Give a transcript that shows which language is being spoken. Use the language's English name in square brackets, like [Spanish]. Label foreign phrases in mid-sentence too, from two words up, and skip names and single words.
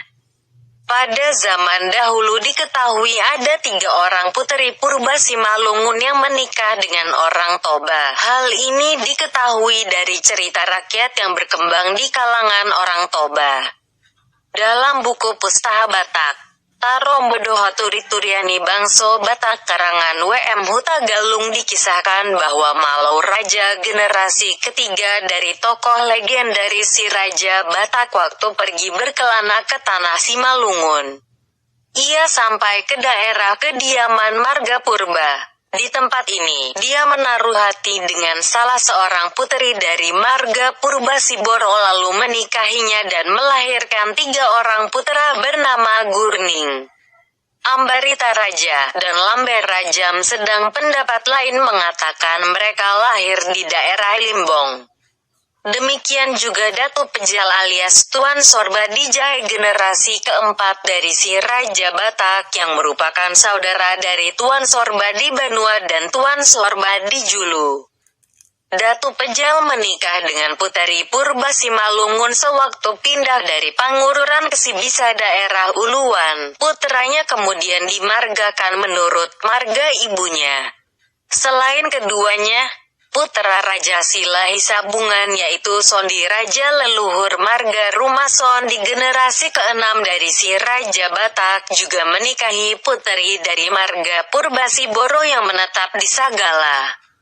[Indonesian] Pada zaman dahulu diketahui ada 3 orang puteri purba Simalungun yang menikah dengan orang Toba. Hal ini diketahui dari cerita rakyat yang berkembang di kalangan orang Toba. Dalam buku Pustaha Batak, Tarombedoho Turi-Turiani Bangso Batak karangan W.M. Huta Galung dikisahkan bahwa Malau Raja generasi ketiga dari tokoh legendaris si Raja Batak waktu pergi berkelana ke tanah Simalungun. Ia sampai ke daerah kediaman marga purba. Di tempat ini, dia menaruh hati dengan salah seorang puteri dari marga purba Siboro lalu menikahinya dan melahirkan 3 orang putra bernama Gurning, Ambarita Raja, dan Lamber Rajam. Sedang pendapat lain mengatakan mereka lahir di daerah Limbong. Demikian juga Datu Pejal alias Tuan Sorba Dijai generasi keempat dari si Raja Batak yang merupakan saudara dari Tuan Sorba di Banua dan Tuan Sorba di Julu. Datu Pejal menikah dengan Puteri Purba Simalungun sewaktu pindah dari Pangururan ke Sibisa daerah Uluan. Putranya kemudian dimargakan menurut marga ibunya. Selain keduanya, putra Raja Sila Hisabungan yaitu Sondi Raja leluhur marga Rumason di generasi ke-6 dari si Raja Batak juga menikahi puteri dari marga Purbasiboro yang menetap di Sagala.